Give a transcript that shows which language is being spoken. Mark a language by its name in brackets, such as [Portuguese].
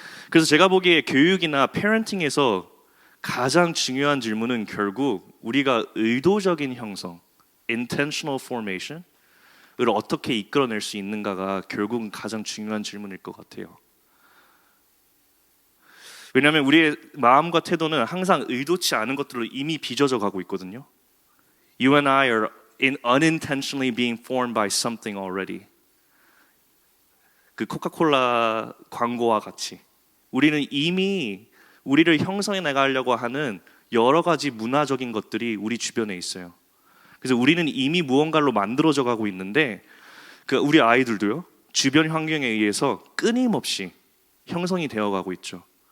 [Korean] 그래서 제가 보기에 교육이나 패런팅에서 가장 중요한 질문은 결국 우리가 의도적인 형성, intentional formation을 어떻게 이끌어낼 수 있는가가 결국은 가장 중요한 질문일 것 같아요. 왜냐하면 우리의 마음과 태도는 항상 의도치 않은 것들로 이미 빚어져 가고 있거든요. [English] You and I are unintentionally being formed by something already. [Korean] 그 코카콜라 광고와 같이 우리는 이미 우리를 형성해 나가려고 하는 여러 가지 문화적인 것들이 우리 주변에 있어요. 그래서 우리는 이미 무언가로 만들어져 가고 있는데, 그 우리 아이들도요, 주변 환경에 의해서 끊임없이 형성이 되어 가고 있죠.